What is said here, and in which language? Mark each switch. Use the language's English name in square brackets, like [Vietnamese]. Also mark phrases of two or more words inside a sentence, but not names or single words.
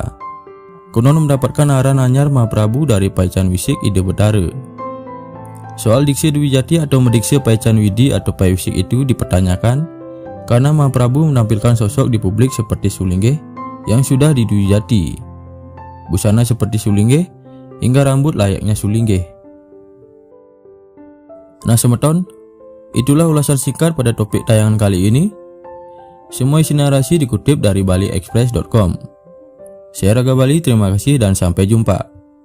[Indonesian] Konon mendapatkan [Balinese] aran anyar [Indonesian] Mahaprabu dari [Balinese] Paichan Wisik Ide Betara. [Indonesian] Soal diksi Dwi Jati atau mendiksi Paichan Widi atau Paiwisik itu dipertanyakan karena Mahaprabu menampilkan sosok di publik seperti Sulinggih yang sudah di Dwi Jati, busana seperti Sulinggih hingga rambut layaknya Sulinggih. Nah semeton, itulah ulasan singkat pada topik tayangan kali ini. Semua isi narasi dikutip dari baliexpress.com. Saya Raga Bali, terima kasih dan sampai jumpa.